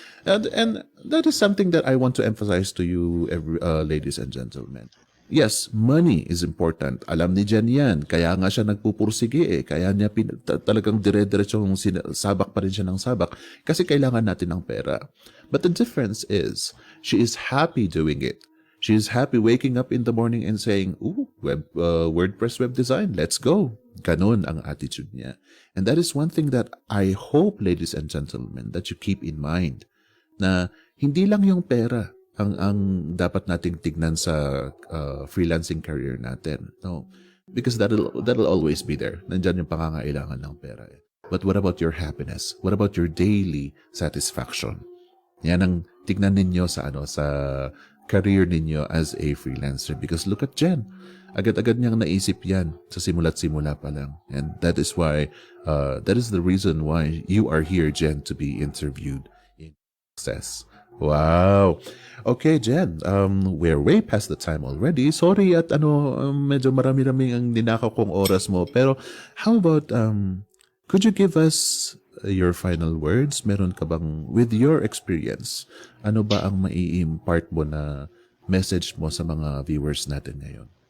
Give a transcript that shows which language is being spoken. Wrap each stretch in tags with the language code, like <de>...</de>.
<en>And that is something that I want to emphasize to you, ladies and gentlemen. Yes, money is important.</en> <tl>Alam ni Jen yan. Kaya nga siya nagpupursige Kaya niya talagang dire-diretsong sabak pa rin siya ng sabak. Kasi kailangan natin ng pera.</tl> <en>But the difference is, she is happy doing it. She is happy waking up in the morning and saying, WordPress web design, let's go.</en> <tl>Ganon ang attitude niya.</tl> <en>And that is one thing that I hope, ladies and gentlemen, that you keep in mind.</en> <tl>Na hindi lang yung pera ang dapat nating tignan sa freelancing career natin. No.</tl> <en>Because that'll always be there.</en> <tl>Nandiyan yung pangangailangan ng pera.</tl> <en>But what about your happiness? What about your daily satisfaction?</en> <tl>Yan ang tignan ninyo sa career ninyo</tl> <en>as a freelancer. Because look at Jen.</en> <tl>Agad-agad niyang naisip yan sa simula't simula pa lang.</tl> <en>And that is why, that is the reason why you are here, Jen, to be interviewed in JasSuccess. Wow. Okay, Jen, we're way past the time already.</en> <tl>Sorry at medyo marami-raming ang ninakaw kong oras mo.</tl> <en>Pero how about, could you give us your final words?</en> <tl>Meron ka bang,</tl> <en>with your experience,</en> <tl>ano ba ang mai-impart mo na message mo sa mga viewers natin ngayon?</tl>